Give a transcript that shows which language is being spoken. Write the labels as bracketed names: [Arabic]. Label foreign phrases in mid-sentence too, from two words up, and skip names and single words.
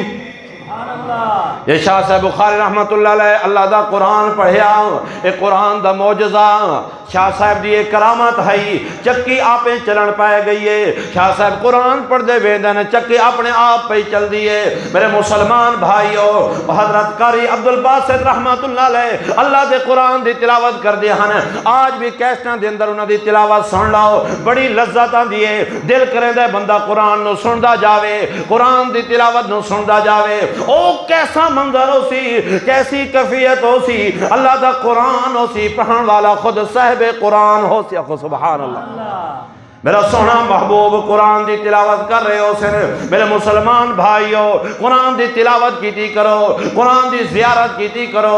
[Punjabi] یہ شاہ صاحب بخاری [Arabic] رحمت اللہ علیہ [Punjabi] اللہ دا قرآن پڑھیا، اے قرآن دا معجزہ شاہ صاحب دی ایک کرامت ہے، چکی آپیں چلن پائے گئی ہے۔ شاہ صاحب قرآن پڑھ دے ویندن چکی اپنے آپ پہ چل دیئے۔ میرے مسلمان بھائیو، حضرت قاری عبدالباسط [Arabic] رحمت اللہ علیہ [Punjabi] اللہ دے قرآن دی تلاوت کر دے ہن، آج بھی کیسٹاں دے اندر انہاں دی تلاوت سن لاؤ، بڑی لذت آندی ہے، دل کرے دے بندہ قرآن نو سندا جاوے، قرآن دی تلاوت نو سندا جاوے۔ او کیسا منظر ہو سی، کیسی کیفیت ہو سی، اللہ دا قرآن ہو سی، پڑھن والا خود صاحب قرآن ہو سی، [Arabic] سبحان اللہ۔ [Punjabi] میرا سونا محبوب قرآن دی تلاوت کر رہے ہو سن، میرے مسلمان بھائیو قرآن دی تلاوت کیتی کرو، قرآن دی زیارت کیتی کرو۔